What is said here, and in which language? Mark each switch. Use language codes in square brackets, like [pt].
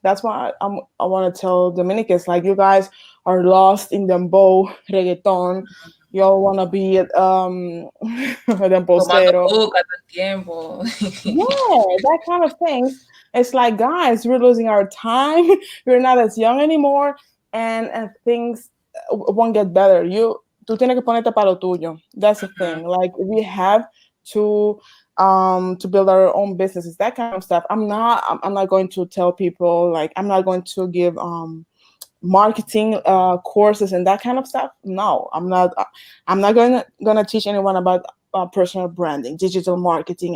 [en] That's why I want to tell Dominicans, like, you guys are lost in dembow, reggaeton. You all want to be [es] Tomando dembocero. coca todo el tiempo. [en] Yeah, that kind of things. It's like, guys, we're losing our time. We're not as young anymore, and things won't get better. [es] Tú tienes que ponerte para lo tuyo. [en] That's the thing. Like, we have to build our own businesses, that kind of stuff. I'm not going to tell people, like, I'm not going to give marketing courses and that kind of stuff. No, I'm not gonna teach anyone about personal branding, digital marketing.